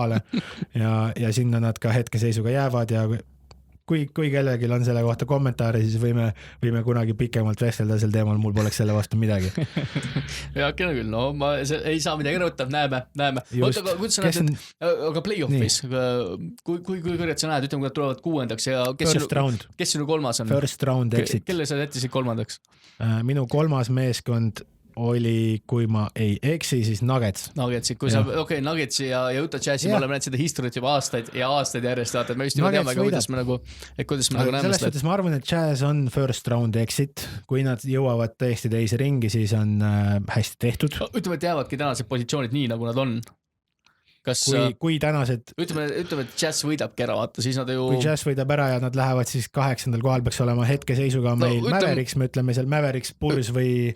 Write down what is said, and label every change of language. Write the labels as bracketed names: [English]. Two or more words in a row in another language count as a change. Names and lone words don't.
[Estonian] kohale ja sinna nad ka hetkeseisuga jäävad ja kui kellelgi on selle kohta kommentaare, siis võime kunagi pikemalt vestelda sel teemal, mul poleks selle vastu midagi. ja küll, no ma ei saa midagi rõhutab, näeme. Oota, aga kuidas sa näed, aga play-off'is, kui kõrged sa näed, ütleme, kui nad tulevad 6. ja kes sinu 3. on? [English] First round exit. [Estonian] Kelle sa jättisid 3? Minu 3. meeskond oli, kui ma ei eksi, siis Nuggets. Nuggetsi, kui sa, Nuggetsi ja Utah Jazzi, me oleme näinud seda historit juba aastaid järjest, vaata, et me just juba teame, kuidas me nagu näeme. Selles suhtes ma arvan, et Jazz on [English] first round exit, [Estonian] kui nad jõuavad tõesti teise ringi, siis on hästi tehtud. Ütleme, et jäävadki tänased positsioonid nii, nagu nad on. Kas, kui tänased... Ütleme, et Jazz võidabki ära, vaata, siis nad ju... Kui Jazz võidab ära ja nad lähevad siis 8. kohal, peaks olema hetkeseisuga meil Mavericks, me ütleme seal Mavericks, Bulls või